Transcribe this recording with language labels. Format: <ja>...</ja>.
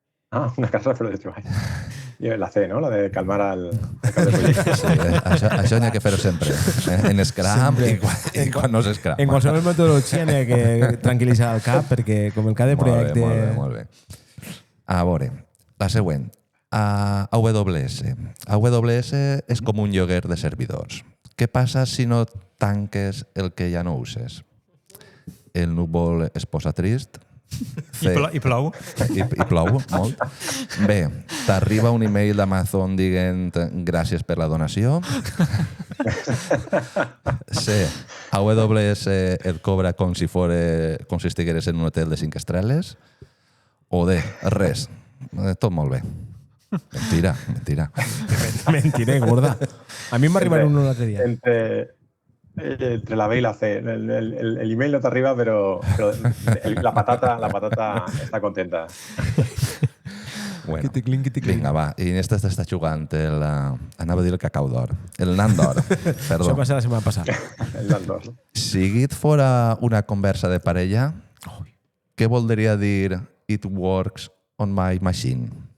<es>Ah, una carrera, pero de treball. Y la C, ¿no? La de calmar al cap de proyecto.</es> <ca>Sí, això n'hi ha que fer-ho sempre. En Scrum i quan no és Scrum. En qualsevol metodologia n'hi ha que tranquil·litzar el cap perquè com el cap de projecte... Molt bé. A veure, la següent. AWS. AWS és com un lloguer de servidors. Què passa si no tanques el que ja no uses? El núvol es posa trist. I plou. I plou molt. B. T'arriba un email d'Amazon dient gràcies per la donació. C. AWS et cobra com si estigueres en un hotel de 5 estrelles. O D. Res. Tot molt bé. Mentira. Mentira, gorda. A mi m'ha arribat un altre dia.</ca> <es>Entre la B y la C. El email no te arriba, pero la patata está contenta.</es> <ca>Bueno, vinga, va. I en esta està jugant anava a dir el cacau d'or. El nan d'or. Perdó. Això va ser la setmana passada. El Landor. Si Git fora una conversa de parella, què voldria dir</ca> <en>it works on my machine?</en>